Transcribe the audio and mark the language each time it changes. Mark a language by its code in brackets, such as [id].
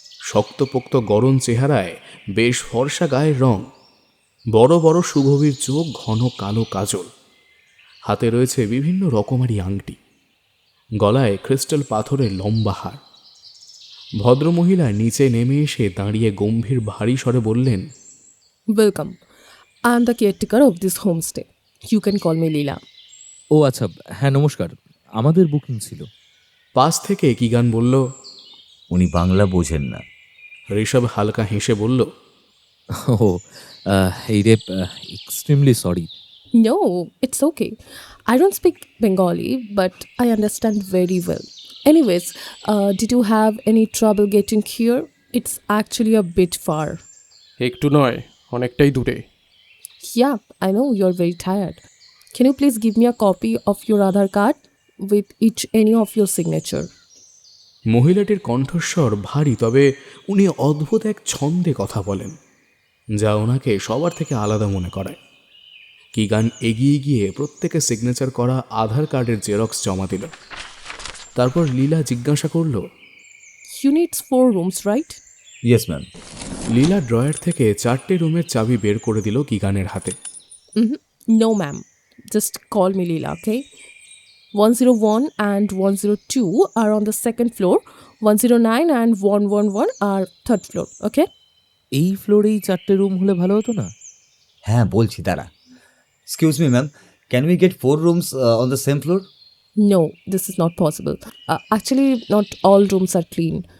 [bn] শক্তপোক্ত গরম চেহারায় বেশ ফর্সা গায়ের রং, বড় বড় সুগভীর চোখ, ঘন কালো কাজল। হাতে রয়েছে বিভিন্ন রকমারি আংটি, গলায় ক্রিস্টাল পাথরের লম্বা হার। ভদ্রমহিলা নিচে নেমে এসে দাঁড়িয়ে গম্ভীর ভারী স্বরে বললেন, [en] Welcome. I am the caretaker of this homestay. You can call me Leela. [bn] ও আচ্ছা, হ্যাঁ নমস্কার, আমাদের বুকিং ছিল। পাশ থেকে কিগান বলল, উনি বাংলা বোঝেন না। ঋষভ হালকা হেসে বলল, ও এই রে, [en] Extremely sorry. No, it's okay. I don't speak Bengali, but I understand very well. Anyways, did you have any trouble getting here? It's actually a bit far. [bn] একটু নয়, অনেকটাই দূরে। [en] Yeah, I know you're very tired. Can you please give me a copy of your Aadhaar card with any of your signature? [bn] মহিলাটির কণ্ঠস্বর ভারী, তবে উনি অদ্ভুত এক ছন্দে কথা বলেন যা ওনাকে সবার থেকে আলাদা মনে করায়। কিগান এগিয়ে গিয়ে প্রত্যেকের সিগনেচার করা আধার কার্ডের জেরক্স জমা দিল। তারপর লীলা জিজ্ঞাসা করল, [en] You need 4 rooms, right? Yes ma'am. [bn] Leela drawer থেকে 4টে রুমের চাবি বের করে দিল কিগানের হাতে। [en] No, ma'am. Just call me Leela, okay? 101 and 102 are on the second floor. 109 and 111 are third floor, okay? [bn] এই ফ্লোরেই 4টে রুম হলে ভালো হতো না? হ্যাঁ বলছি, দাঁড়া। [en] Excuse me ma'am, can we get 4 rooms on the same floor? No, this is not possible. Actually, not all rooms are clean.